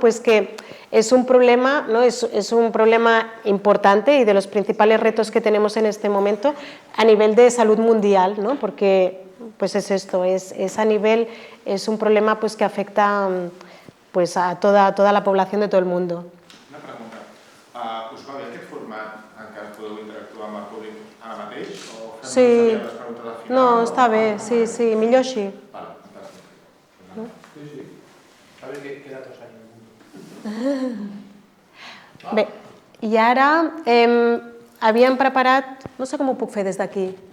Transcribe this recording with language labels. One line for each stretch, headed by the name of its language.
Spanish: Pues que es un problema, ¿no? Es un problema importante y de los principales retos que tenemos en este momento a nivel de salud mundial, ¿no? Porque pues es esto, es a nivel, es un problema pues que afecta pues a toda la población de todo el mundo. Una pregunta.
Catalan: Us va bé aquest format en què podeu interactuar amb el públic ara mateix? O fem Sí. les preguntes al final? No, està bé, sí, millor així. Vale, fantàstic. Sí.
Spanish: A ver qué datos hay en el mundo.
Catalan: Bé, i ara havíem preparat, no sé com ho puc fer des d'aquí.